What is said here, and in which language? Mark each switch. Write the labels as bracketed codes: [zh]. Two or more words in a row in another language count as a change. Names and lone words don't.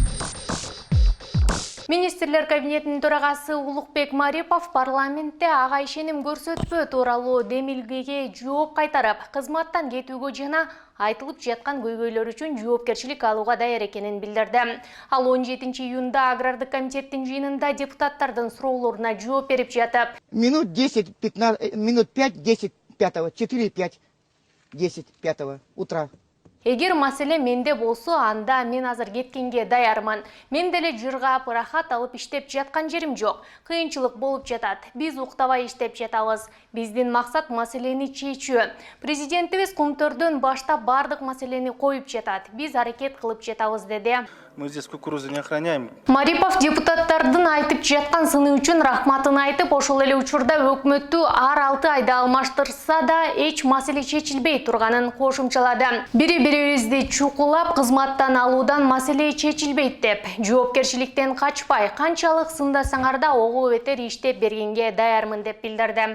[ky] Министрлер кабинетинин төрагасы Улукбек Марипов парламентте ага ишеним көрсөтпөө тууралуу демилгеге жооп кайтарып, кызматтан кетүүгө жана айтылып жаткан көйгөйлөр үчүн жоопкерчилик алууга даяр экенин билдирди. Ал 17-июнда агрардык комитеттин жыйынында депутаттардын суроолоруна жооп берип жатып, минут 10-15, минут 5-10 5, 4-5, 10 5 утра. Эгер маселе менде болсо, анда мен азыр кеткенге даярмын. Мен деле жыргап, рахат алып иштеп жаткан жерим жок. Кыйынчылык болуп жатат. Биз уктабай иштеп жатабыз. Биздин максат маселени чечүү. Президентибиз Кумтөрдөн баштап бардык маселени коюп жатат. Биз аракет кылып жатабыз, деди. [ru] Мы здесь кукурузу не охраняем. [ky] Марипов депутаттардын айтып жаткан сыны үчүн рахматын айтып, ошол эле учурда өкмөттү ар 6 айда алмаштырса да эч маселе чечилбей турганын кошумчалады. Бири-бирибизди чукулап, кызматтан алуудан маселе чечилбейт деп, жоопкерчиликтен качпай, канчалык сындасаңар да ого бетер иштеп бергенге даярмын деп билдирди.